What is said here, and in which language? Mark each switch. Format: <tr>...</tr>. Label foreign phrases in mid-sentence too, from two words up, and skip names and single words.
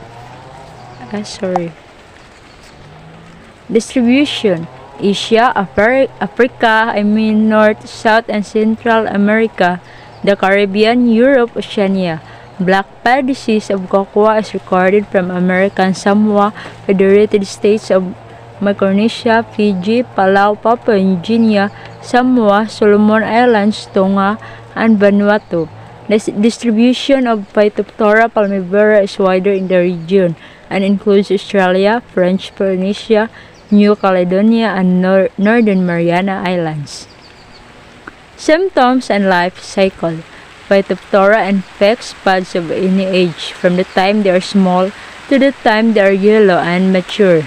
<en>Distribution: Asia, Africa, North, South, and Central America, the Caribbean, Europe, Oceania. Black pod disease of cocoa is recorded from American Samoa, Federated States of Micronesia, Fiji, Palau, Papua New Guinea, Samoa, Solomon Islands, Tonga, and Vanuatu. The distribution of Phytophthora palmivora is wider in the region and includes Australia, French Polynesia, New Caledonia, and Northern Mariana Islands. Symptoms and life cycle. Phytophthora infects pods of any age, from the time they are small to the time they are yellow and mature.</en>